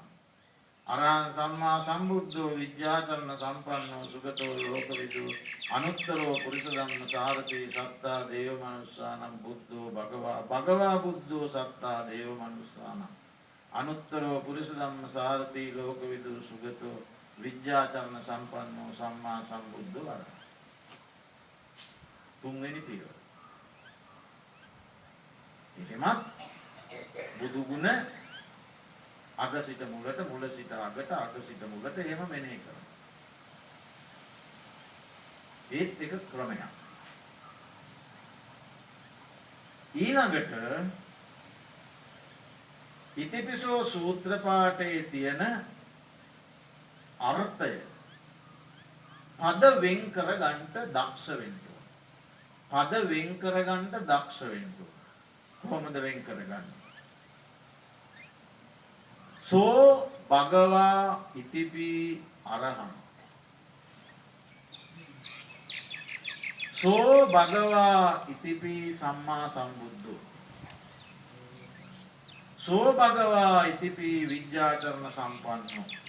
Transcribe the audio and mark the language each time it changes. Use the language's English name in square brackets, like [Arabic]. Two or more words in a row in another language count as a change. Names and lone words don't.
[Pali] අරහං සම්මා සම්බුද්ධෝ විද්‍යාචරණ සම්පන්නෝ සුගතෝ ලෝකවිදූ අනුත්තරෝ පුරිස ධම්ම සාරති සත්තා දේව මනුස්සානං බුද්ධෝ භගවා භගවා බුද්ධෝ සත්තා දේව මනුස්සානං අනුත්තරෝ පුරිස ධම්ම සාරති ලෝකවිදූ සුගතෝ විද්‍යාචරණ සම්පන්නෝ සම්මා සම්බුද්ධෝ අරහං. [Sinhala] තුන්වෙනි පියවර. එහෙමත් බුදුගුණ අග සිට මුලට මුල සිට අගට අග සිට මුලට එහෙම මෙනෙහි කරනවා. ඒත් එක ක්‍රමයක්. ඊළඟට ඉතිපිසෝ සූත්‍ර පාඨයේ තියෙන අර්ථය පද වෙන් කරගන්න දක්ෂ වෙන්න ඕන. පද වෙන් කරගන්න දක්ෂ වෙන්න ඕන. කොහොමද වෙන් කරගන්නේ? [Pali] සෝ භගවා ඉතිපි අරහං. සෝ භගවා ඉතිපි සම්මා සම්බුද්ධෝ. සෝ භගවා ඉතිපි විද්‍යාචරණ සම්පන්නෝ.